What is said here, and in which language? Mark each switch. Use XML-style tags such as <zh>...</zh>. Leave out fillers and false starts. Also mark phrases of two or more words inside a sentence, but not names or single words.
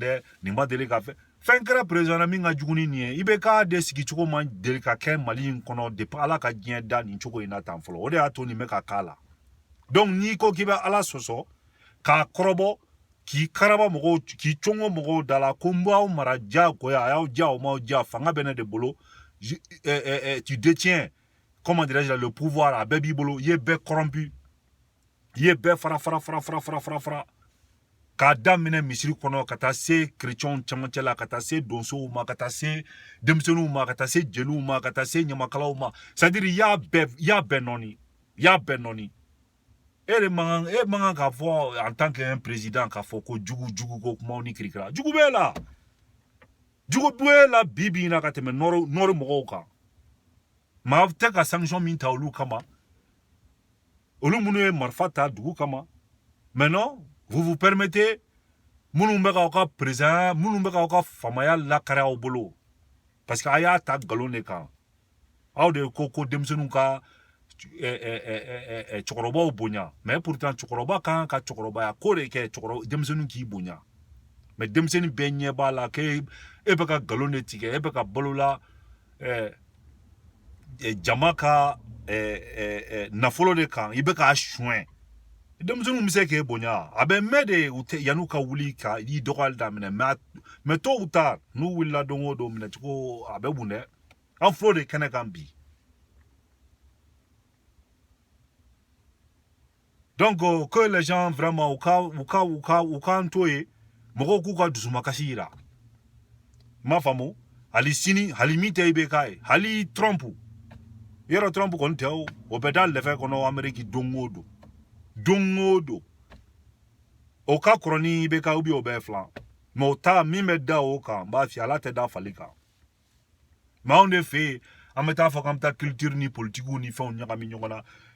<bm>dɛ nin ma deli ka fɛn kɛra président na min ka jugu ni nin ye IBK de sigi cogo ma deli ka kɛ Mali in kɔnɔ depuis Ala ka diɲɛ da nin cogo in na tan fɔlɔ o de y'a to nin bɛ ka k'a la donc n'i ko k'i bɛ Ala sɔsɔ k'a kɔrɔbɔ k'i karaba mɔgɔw k'i cɔngɔ mɔgɔw da la ko n b'aw mara diyagoya a y'aw diya o m'aw diya fanga bɛ ne de bolo</bm> <fr>tu détiens comment dirais-je le pouvoir</fr> <bm>a bɛɛ b'i bolo i ye bɛɛ corrompu i ye bɛɛ fara k'a daminɛ misiri kɔnɔ ka taa se chrétienw cɛmancɛ la ka taa se donsow ma ka taa se denmisɛnninw ma ka taa se jeliw ma ka taa se ɲamakalaw ma</bm> <fr>c'est à dire</fr> <bm>i y'a bɛɛ nɔni e man kan k'a fɔ</bm> <fr>en tant qu'un président</fr> <bm>k'a fɔ ko jugu ko kumaw ni kirikira jugu b'e la bi bi in na ka tɛmɛ nɔri mɔgɔw kan maa tɛ ka sanction min ta olu kama olu minnu ye marifa ta dugu kama</bm> <fr>maintenant vous permettez</fr> <bm>minnu bɛ k'aw ka président minnu bɛ k'aw ka famaya lakari aw bolo parce que a y'a ta nkalon de kan aw de ko denmisɛnninw ka cɛkɔrɔbaw bonya</bm> <fr>mais pourtant</fr> <bm>cɛkɔrɔba kan ka cɛkɔrɔbaya ko de kɛ denmisɛnninw k'i bonya mais denmisɛnnin bɛɛ ɲɛ b'a la k'e bɛ ka nkalon de tigɛ e bɛ ka balola jama ka nafolo de kan i bɛ k'a suɲɛ denmisɛnninw bɛ se k'e bonya a bɛ mɛn de yan'u ka wuli ka i dɔgɔyali daminɛ</bm> <fr>mais tôt ou tard</fr> <bm>n'u wulila don o don minɛcogo a bɛ mun dɛ an filɛ de kɛnɛ kan bi</bm> <fr>donc que les gens vraiment</fr> <bm>u k'an to yen mɔgɔw k'u ka dusumakasi yira i m'a faamu hali sini hali min tɛ IBK ye hali Trump yɔrɔ Trump kɔni tɛ o bɛ da lɛfɛ kɔnɔ Amérique don o don o ka kɔrɔ ni IBK ou bien o bɛɛ filan mais o ta min bɛ da o kan n b'a f'i ye Ala tɛ da fali kan mais anw de fɛ yen an bɛ taa fɔ k'an bɛ taa culture ni politique ni fɛnw ɲagami ɲɔgɔn na</bm>